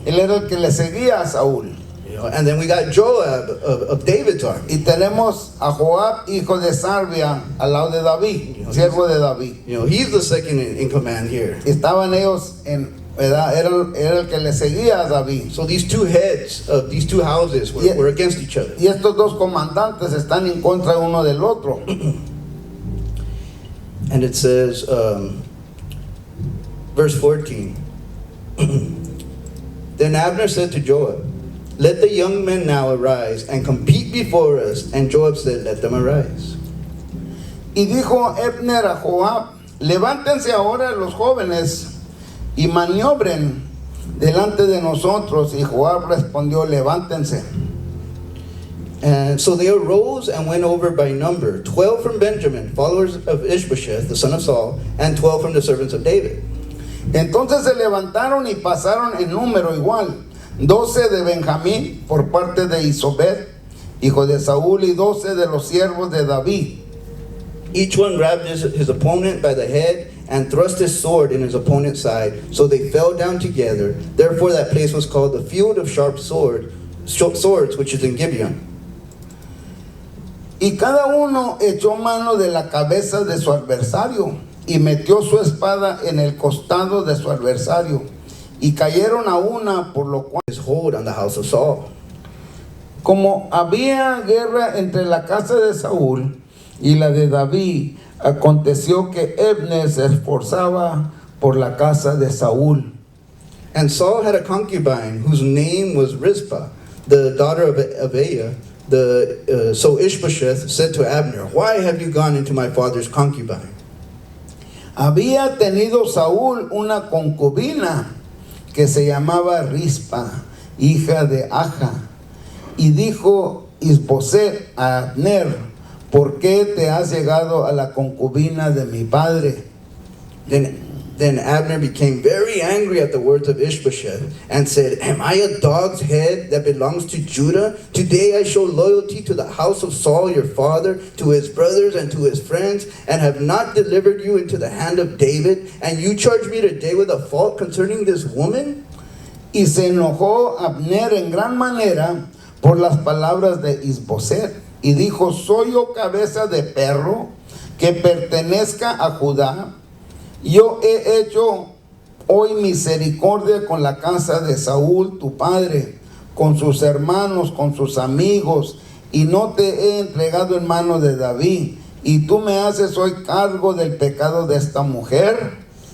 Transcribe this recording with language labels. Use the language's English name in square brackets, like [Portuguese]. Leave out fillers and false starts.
[Spanish] Él era el que le seguía a Saúl. [English] And then we got Joab of David's army. [Spanish] Y tenemos a Joab, hijo de Sarvia, al lado de David, siervo de David. [English] He's the second in command here. [Spanish] Estaban ellos ¿verdad? Era el que le seguía a David. [English] So these two heads of these two houses were against each other. [Spanish] Y estos dos comandantes están en contra uno del otro. [English] And it says, verse 14. Then Abner said to Joab, Let the young men now arise and compete before us. And Joab said, Let them arise. [Spanish] Y dijo Abner a Joab, levántense ahora los jóvenes y maniobren delante de nosotros. Y Joab respondió, levántense. [English] And so they arose and went over by number, 12 from Benjamin, followers of Ishbosheth, the son of Saul, and 12 from the servants of David. [Spanish] Entonces se levantaron y pasaron en número igual, 12 de Benjamín por parte de Isobet, hijo de Saúl, y 12 de los siervos de David. [English] Each one grabbed his opponent by the head and thrust his sword in his opponent's side, so they fell down together. Therefore that place was called the field of swords, which is in Gibeon. [Spanish] Y cada uno echó mano de la cabeza de su adversario y metió su espada en el costado de su adversario, y cayeron a una, por lo cual [English] His hold on the house of Saul. [Spanish] como había guerra entre la casa de Saúl y la de David, aconteció que Abner se esforzaba por la casa de Saúl. [English] And Saul had a concubine whose name was Rizpah, the daughter of Aiah. So Ishbosheth said to Abner, Why have you gone into my father's concubine? [Spanish] Había tenido Saúl una concubina que se llamaba Rizpa, hija de Aja, y dijo Isboset a Abner, ¿por qué te has llegado a la concubina de mi padre? [English] Then Abner became very angry at the words of Ishbosheth and said, Am I a dog's head that belongs to Judah? Today I show loyalty to the house of Saul your father, to his brothers and to his friends, and have not delivered you into the hand of David, and you charge me today with a fault concerning this woman? [Spanish] Y se enojó Abner en gran manera por las palabras de Isboset, y dijo, ¿soy yo cabeza de perro que pertenezca a Judá? Yo he hecho hoy misericordia con la casa de Saúl, tu padre, con sus hermanos, con sus amigos, y no te he entregado en mano de David, y tú me haces hoy cargo del pecado de esta mujer.